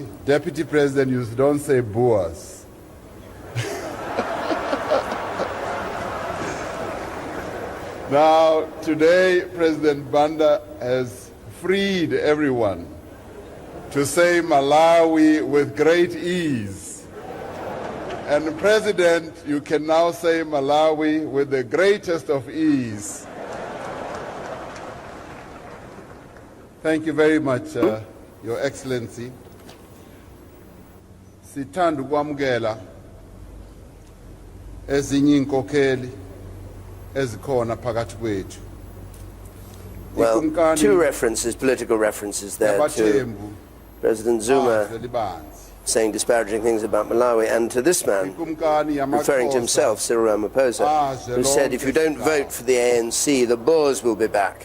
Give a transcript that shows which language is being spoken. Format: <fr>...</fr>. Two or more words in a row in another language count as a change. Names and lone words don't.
<en>Deputy President, you don't say Boers. Now, today, President Banda has freed everyone to say Malawi with great ease. And President, you can now say Malawi with the greatest of ease. Thank you very much, Your Excellency.</en> <zu>Sithanda ukwamukela ezinye inkokheli ezikhona phakathi kwethu.</zu> <en>Well,</en> <xh>Ikumkani</xh> <en>two references, political references there to</en> <xh>yabathembu</xh> <en>President Zuma</en> <xh>libanzi.</xh> <en>saying disparaging things about Malawi, and to this man</en> <xh>Ikumkani</xh> <en>referring to</en> <xh>yamaXhosa</xh> <en>himself, Cyril Ramaphosa, who said, if you don't vote for the ANC, the Boers will be back.</en>